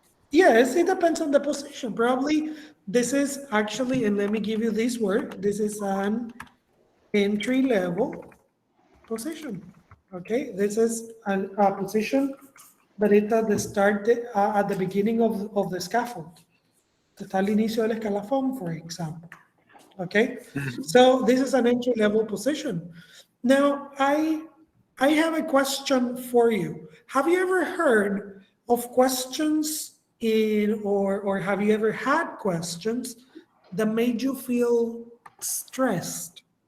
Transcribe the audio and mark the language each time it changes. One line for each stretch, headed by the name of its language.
English: Yes, it depends on the position. Probably this is actually, and let me give you this word. This is an entry level position. Okay, this is a position that it's at the start, at the beginning of the scaffold.
Spanish: Está al inicio del escalafón,
English: for example. Okay, so this is an entry level position. Now, I have a question for you. Have you ever heard of questions or have you ever had questions that made you feel stressed?